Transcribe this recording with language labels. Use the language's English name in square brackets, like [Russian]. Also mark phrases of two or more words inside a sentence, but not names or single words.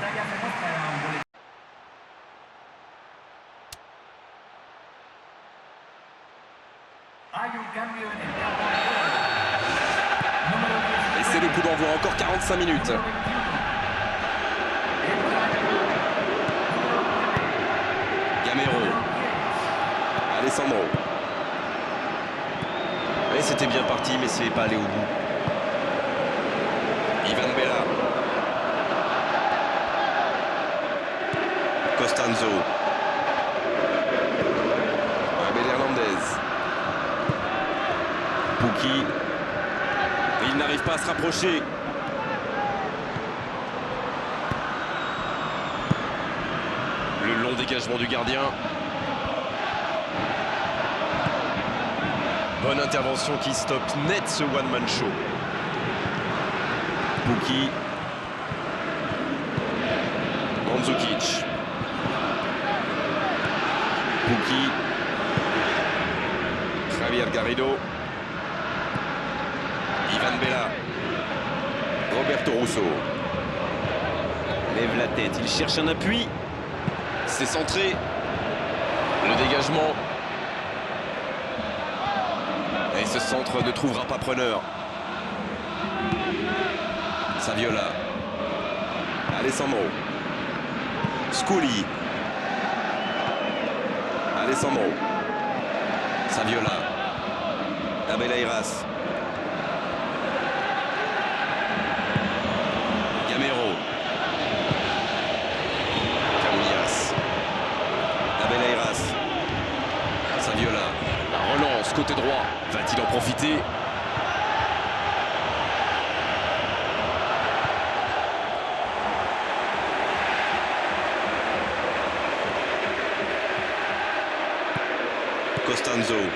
[French] Et c'est le coup d'envoi, encore 45 minutes. Gamero. Alessandro. Et c'était bien parti, mais c'est pas allé au bout. Ivan Bella. Costanzo. Abel Hernandez. Pukki. Il n'arrive pas à se rapprocher. Le long dégagement du gardien. Bonne intervention qui stoppe net ce [English] one-man show. [French] Pukki. Mandzukic. Pukki. Javier Garrido. Ivan Bella. Roberto Russo. Lève la tête, il cherche un appui. C'est centré. Le dégagement. Et ce centre ne trouvera pas preneur. Saviola. Alessandro. Scully. Alessandro. Saviola. Abel Ayras. Gamero. Camillas. Abel Ayras. Saviola. La relance côté droit. Va-t-il en profiter? Costanzo.